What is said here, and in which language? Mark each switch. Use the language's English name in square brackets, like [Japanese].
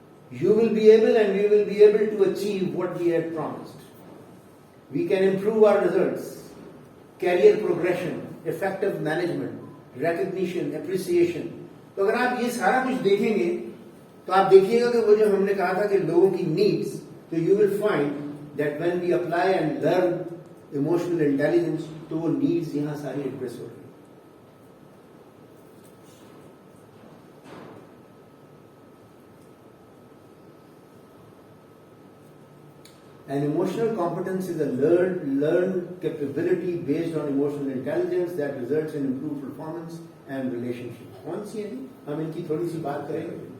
[English] You will be able and we will be able to achieve what we had promised. We can improve our results, career progression, effective management, recognition, appreciation. [Urdu] تو اگر آپ یہ سارا کچھ دیکھیں گے تو آپ دیکھیے گا کہ وہ جو ہم نے کہا تھا کہ لوگوں کی نیڈس, تو [English] you will find that when we apply and learn emotional intelligence [Urdu] تو وہ نیڈس یہاں ساری ایڈریس ہو رہی ہیں. [English] And emotional competence is a learned capability based on emotional intelligence that results in improved performance and relationship. [Urdu] کون سی ہے جی, ہم ان کی تھوڑی سی بات کریں گے.